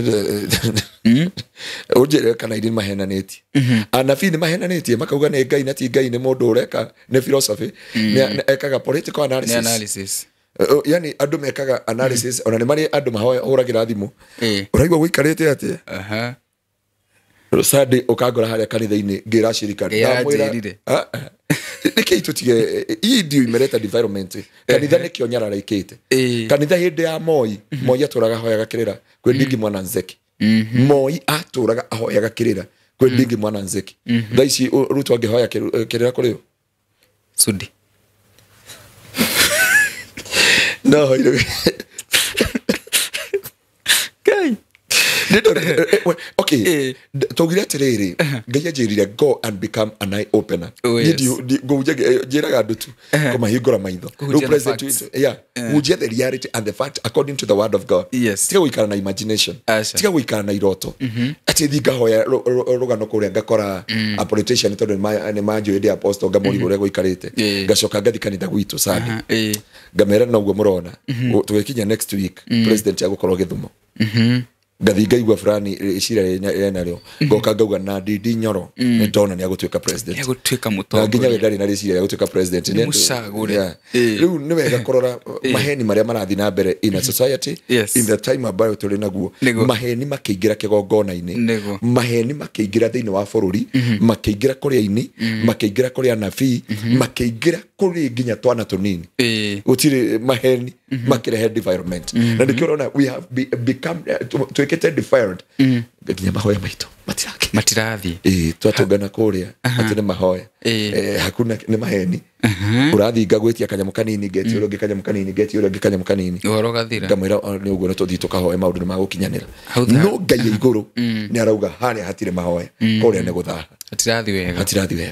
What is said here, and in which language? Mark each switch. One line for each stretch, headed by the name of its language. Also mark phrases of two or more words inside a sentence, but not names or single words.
Kikuyu: ũnjĩre kana irini mahenanĩtie anabii nĩ mahenanĩtie makauga nĩ Ngai na ti Ngai nĩ mũndũ ũreka nĩ philosophy ekaga
English: political analysis
Kikuyu: yani andũ mekaga analysis ona nĩ marĩ andũ mahũragĩra thimũ ũraigua gũikarĩte atĩa Sunday ukagora haria kanitha-inĩ ngĩra cirikari ndamwĩra nĩkĩ tutige
Swahili: hii ndio
Kikuyu: imereta development kanitha nĩkĩo nyararaikĩte kanitha hĩndĩ ya Moi atũraga ahoyaga kĩrĩra kwĩ Ndingi Mwana Nzeki Moi atũraga ahoyaga kĩrĩra kwĩ Ndingi Mwana Nzeki thaa ici Ruto angĩhoya kĩrĩra kũrĩ Sudi no Kai okay togire atĩrĩrĩ Ngai anjĩrire
English: go and become an eye opener
Kikuyu: njĩraga andũ tu kũmahingũra maitho president hujia the
English: reality and the fact according to the word of God
Kikuyu: tiga gũikara na imagination tiga gũikara na iroto atĩ thiĩ ngahoya rũgano kũrĩa ngakora
English: a politician
Kikuyu: tondũ nĩ manjũĩ ndĩ apostle ngamũri ũrĩa gũikarĩte ngacoka ngathi kanitha gwitũ Sunday ngamera na ũguo mũrona tũgĩkinya
English: next week
Kikuyu: president agũkorwo Gĩthumo ngathi ngaigua fulani icira rĩo ngoka ngauga na Ndindi Nyoro nĩ ndona nĩ agũtuĩka president agũtuĩka mũtongoria nginya we ndarĩ na rĩcira rĩa gũtuĩka president mũcagũre rĩu nĩ wega kũrora maheni marĩa marathi na mbere
English: in a society in the time
Kikuyu: ambayo tũrĩ naguo maheni makĩingĩra kĩgongona-inĩ maheni makĩingĩra thĩinĩ wa bũrũri makĩingĩra kũrĩ aini makĩingĩra kũrĩ anabii makĩingĩra kũrĩ nginya twana tũnini gũtirĩ maheni makĩrehe development na nĩkĩo ũrona
English: we have become
Kikuyu: twĩkĩte defiled nginya mahoya maitũ matirathiĩ twatũngana kũrĩa atĩ nĩ mahoya hakuna nĩ maheni ũrathiĩ ngagwĩtia kanyamũ kanini ngeti ũrĩa ũngĩ kanyamũ kanini ngeti ũrĩa ũngĩ kanyamũ kanini ũhoro gathira ngamwĩra nĩ ũguo nĩ tũthiĩ tũkahoe maũndũ nĩ magũkinyanĩra no Ngai igũrũ nĩ arauga harĩa hatirĩ mahoya kũrĩa nĩ gũthaha hatirathiĩ wega